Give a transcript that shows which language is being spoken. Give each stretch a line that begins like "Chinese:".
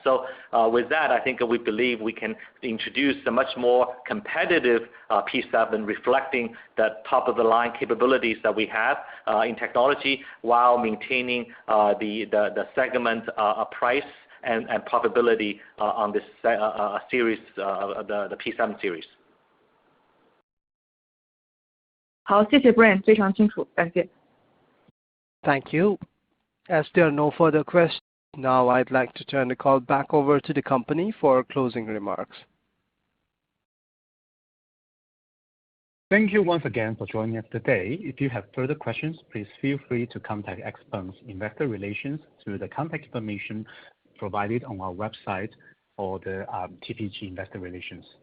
English: So with that, I think we believe we can introduce a much more competitive P7 reflecting the top-of-the-line capabilities that we have in technology while maintaining the segment price and profitability on this series, the P7 series.
Chinese: 好，谢谢 Brian， 非常清楚，感谢。
English: Thank you. As there are no further questions, now I'd like to turn the call back over to the company for closing remarks. Thank you once again for joining us today. If you have further questions, please feel free to contact XPeng's Investor Relations through the contact information provided on our website or the TPG Investor Relations.